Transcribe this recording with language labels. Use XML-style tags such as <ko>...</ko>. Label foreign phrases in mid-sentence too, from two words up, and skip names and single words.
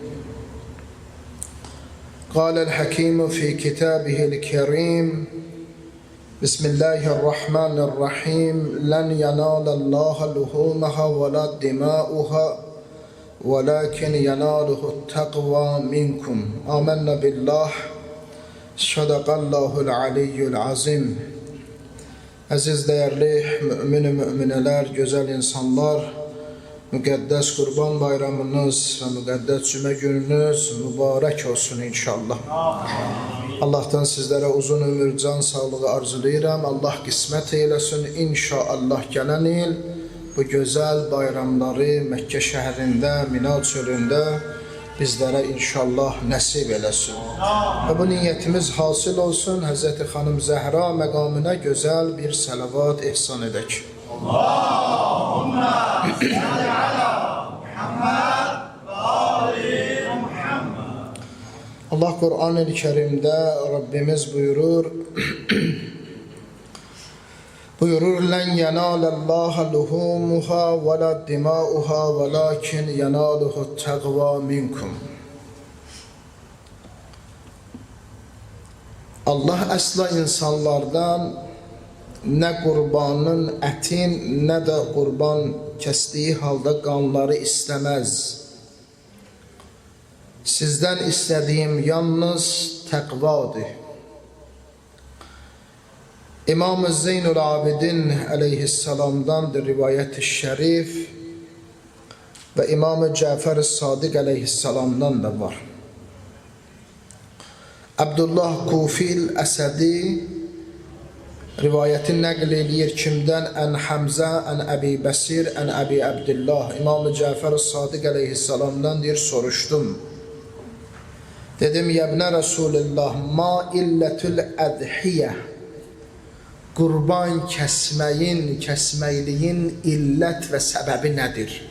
<ar>قال الحكيم في كتابه الكريم: بسم الله الرحمن الرحيم. لن ينال الله لحومها ولا دماؤها ولكن يناله التقوى منكم. آمنا بالله. صدق الله العلي العظيم.</ar> <tr>Aziz değerli mümin mümineler, güzel insanlar,</tr> <az>müqəddəs Qurban bayramınız ve müqəddəs cümə gününüz mübarək olsun inşallah. Allah'tan sizlere uzun ömür, can sağlığı arzulayıram. Allah qismət eyləsin inşallah gələn il bu güzel bayramları Məkkə şəhərində, Mina çölündə bizlere inşallah nəsib eləsin. Ve bu niyetimiz hasıl olsun. Hazreti Hanım Zəhra məqamına güzel bir salavat ihsan edək.</az> <ar>اللهم صل على محمد وآل محمد.</ar> <tr>Allah Kur'an-ı Kerim'de Rabbimiz buyurur</tr> <ar>لَنْ يَنَالَ اللّٰهَ لُحُومُهَا وَلَا دِمَاؤُهَا وَلَكِنْ يَنَالُهُ التَّقْوَى مِنْكُمْ.</ar> <tr>Allah asla insanlardan ne kurbanın etin ne de kurban kestiği halde kanları istemez. Sizden istediğim yalnız takvadır. İmam-ı Zeynul Abidin aleyhisselam'dandır rivayet-i şerif ve İmam-ı Cafer-i Sadık aleyhisselam'dan da var.</tr> <az>Abdullah Kufil Əsədi rivayeti nəql eləyir kimdən?</az> <ar>عن حمزة، عن أبي بصير، عن أبي عبد الله.</ar> <az>İmam-ı Cafer-i Sadık aleyhisselam'dan deyir, soruşdum. Dedim,</az> <ar>يا ابن رسول الله، ما علة الأضحية,</ar> <az>qurban kəsməkliyin illət və səbəbi nədir?</az>